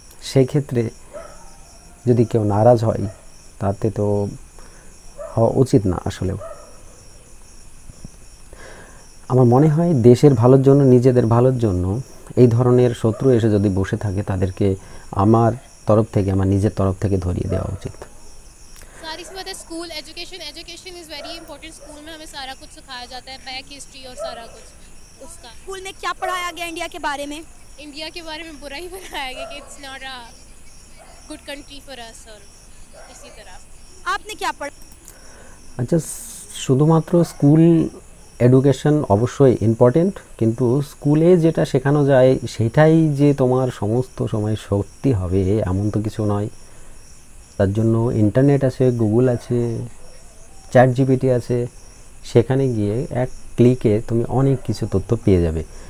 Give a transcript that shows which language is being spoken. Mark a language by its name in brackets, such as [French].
[Bangla] সেই ক্ষেত্রে যদি কেউ নারাজ হয় তাতে তো হওয়া উচিত না। আসলেও আমার মনে হয় দেশের ভালোর জন্য, নিজেদের ভালোর জন্য এই ধরনের শত্রু এসে যদি বসে থাকে তাদেরকে আমার তরফ থেকে, আমার নিজের তরফ থেকে ধরিয়ে দেওয়া উচিত। [Hindi] सारी सी बात है [English] School education is very important. [Hindi] School में हमें सारा कुछ सिखाया जाता है, बैक हिस्ट्री और सारा कुछ उसका। स्कूल में क्या पढ़ाया गया इंडिया के बारे में? इंडिया के बारे में बुरा ही बताया गया कि [English] it's not a good country for us, [Hindi] और इसी तरह। आपने क्या पढ़ा? [Bangla] আচ্ছা, শুধুমাত্র স্কুল এডুকেশন অবশ্যই ইম্পর্টেন্ট, কিন্তু স্কুলে যেটা শেখানো যায় সেটাই যে তোমার সমস্ত সময় সত্যি হবে এমন তো কিছু নয়। তার জন্য ইন্টারনেট আছে, গুগল আছে, চ্যাট জিপিটি আছে, সেখানে গিয়ে এক ক্লিকে তুমি অনেক কিছু তথ্য পেয়ে যাবে।